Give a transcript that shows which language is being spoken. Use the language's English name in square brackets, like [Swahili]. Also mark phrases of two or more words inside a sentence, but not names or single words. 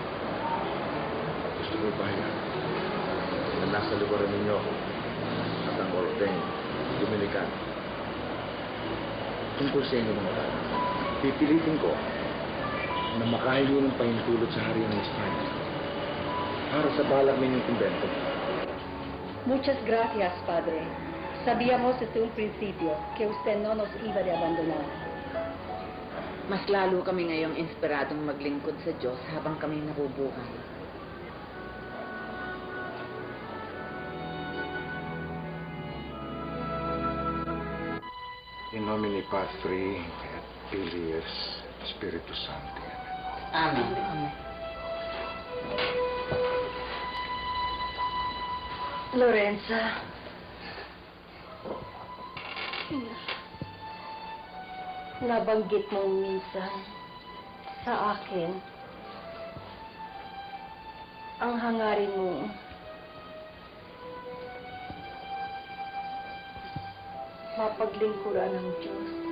[Filipino] Gusto ko bahayan na nasa lugaran ninyo ako at ang Orden Dominican. Tungkol sa inyong mga bata, pipilitin ko na makahingi ng pahintulot sa Harian ng Espanya para sa balak ninyong kumbento. [Spanish] Muchas gracias, Padre. Sabíamos desde un principio que usted no nos iba de abandonar. [Filipino] Mas lalo kami ngayong inspiradong maglingkod sa Diyos habang kami nabubuhay. [Latin] In nomine Patri et Filius Spiritus Sancti. Amen. Amen. [Filipino] Lorenza. Nabanggit mong minsan sa akin ang hangarin mong mapaglingkuran ng Diyos.